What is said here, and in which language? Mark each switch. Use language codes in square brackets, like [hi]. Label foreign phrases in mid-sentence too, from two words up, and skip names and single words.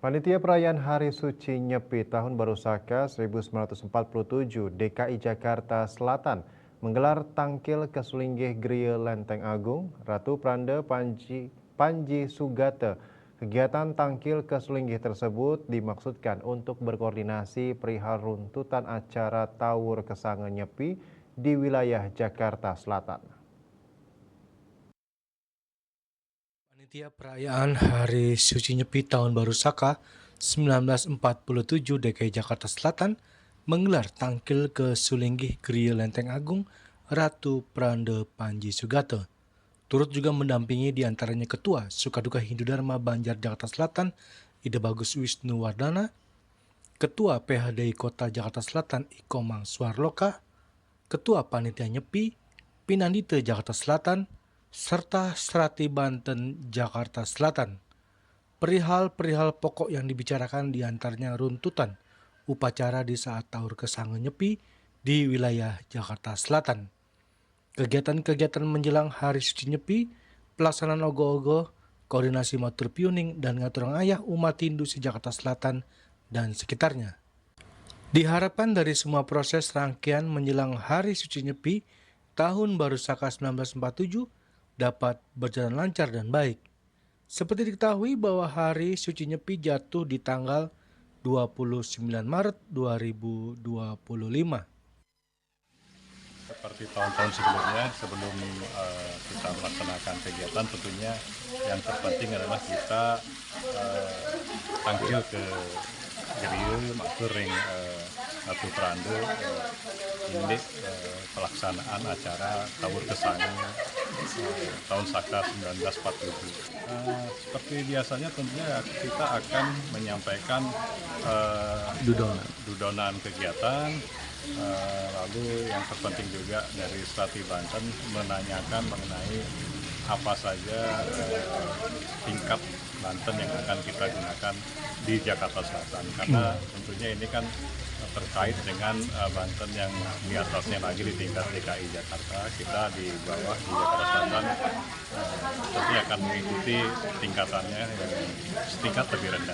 [id] Panitia Perayaan Hari Suci Nyepi Tahun Baru Saka 1947 DKI Jakarta Selatan menggelar tangkil ke Sulinggih Griya Lenteng Agung, Ratu Pranda Panji Sugata. Kegiatan tangkil ke Sulinggih tersebut dimaksudkan untuk berkoordinasi perihal runtutan acara Tawur Kesangen Nyepi di wilayah Jakarta Selatan. Panitia Perayaan Hari Suci Nyepi Tahun Baru Saka 1947 DKI Jakarta Selatan menggelar tangkil ke Sulinggih Griya Lenteng Agung Ratu Pranda Panji Sugata. Turut juga mendampingi diantaranya Ketua Sukaduka Hindu Dharma Banjar Jakarta Selatan Ida Bagus Wisnu Wardana, Ketua PHDI Kota Jakarta Selatan Ikomang Suarloka, Ketua Panitia Nyepi Pinandite Jakarta Selatan, serta Serati Banten Jakarta Selatan. Perihal pokok yang dibicarakan diantaranya runtutan upacara di saat Tawur Kesangen Nyepi di wilayah Jakarta Selatan. Kegiatan-kegiatan menjelang Hari Suci Nyepi, pelaksanaan ogoh-ogoh, koordinasi [ban] matur piuning, [id] dan [ban] ngaturang ayah [id] umat Hindu di Jakarta Selatan dan sekitarnya. Diharapkan dari semua proses rangkaian menjelang Hari Suci Nyepi Tahun Baru Saka 1947 dapat berjalan lancar dan baik. Seperti diketahui bahwa Hari Suci Nyepi jatuh di tanggal 29 Maret 2025. Seperti tahun-tahun sebelumnya, sebelum kita melaksanakan kegiatan, tentunya yang terpenting adalah kita tangkil ke Griya, [ban] matur ring [id] Ratu Pranda ini pelaksanaan acara Tawur Kesangen tahun Saka 1947. Seperti biasanya tentunya kita akan menyampaikan dudonan kegiatan. Lalu yang terpenting juga dari Serati Banten menanyakan mengenai apa saja tingkat Banten yang akan kita gunakan di Jakarta Selatan, karena tentunya ini kan terkait dengan Banten yang di atasnya lagi di tingkat DKI Jakarta, kita di bawah di Jakarta Selatan tentunya akan mengikuti tingkatannya yang setingkat lebih rendah.